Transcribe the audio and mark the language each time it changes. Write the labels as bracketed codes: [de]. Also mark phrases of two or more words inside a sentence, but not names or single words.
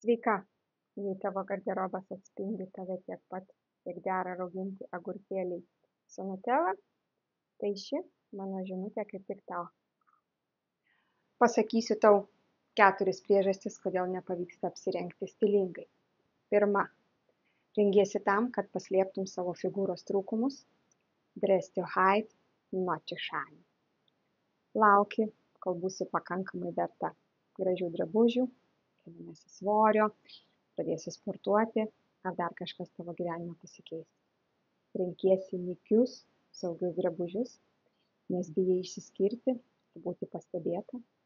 [lt] Sveika, jei tavo garderobas atspindi tave tiek pat, kiek dera rauginti agurkėliai su nutela, tai ši mano žinutė kaip tik tau. Pasakysiu tau 4 priežastis, kodėl nepavyksta apsirengti stilingai. Pirma, rengiesi tam, kad paslėptum savo figūros trūkumus. [en] Dress to hide, not to shine. [lt] Lauki, kol būsi pakankamai verta gražių drabužių, kelinasi svorio, pradėsi sportuoti, ar dar kažkas tavo gyvenime pasikeis. Renkiesi nykius, saugius drabužius, nes bijai išsiskirti ir būti pastebėta.